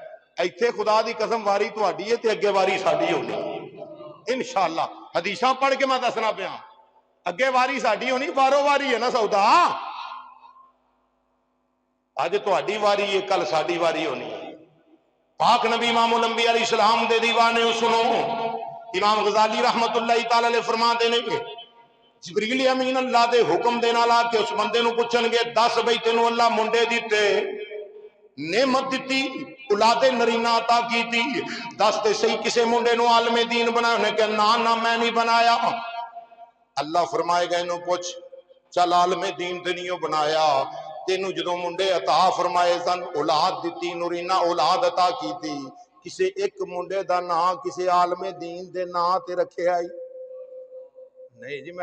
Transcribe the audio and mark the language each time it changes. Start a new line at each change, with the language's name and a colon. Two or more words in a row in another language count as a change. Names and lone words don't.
Punjabi: ایتھے خدا دی قسم واری تہاڈی ہے تے اگے واری ساڈی ہونی انشاءاللہ. حدیثاں پڑھ کے میں دسنا پیا، اگے واری ساڈی ہونی، بارو واری ہے نا سودا. اج تہاڈی واری ہے، کل ساڈی واری ہونی ہے. پاک نبی امام الانبیاء علیہ السلام دے دیوانے سنو, امام غزالی
Arabic: رحمة الله تعالى عليه
Punjabi: فرماتے نے جبریل امین اللہ دے حکم دے نال آکے اس بندے نوں پچھنگے، دس بئی تینوں اللہ منڈے دتے، نعمت دتی، اولادِ نرینہ عطا کیتی، دس تے سہی کسے منڈے نوں عالمِ دین بنایا? انہیں کہا نا نا میں نہیں بنایا۔ اللہ فرمائے گا اینوں پچھ، چل عالمِ دین تے نہیں بنایا، تینوں جو منڈے عطا فرمائے سن، اولاد دی نورینہ اولاد عطا کی تھی، کسے اک منڈے دا نا کسے عالمِ دین دے نا تے رکھے آئی نہیں جی.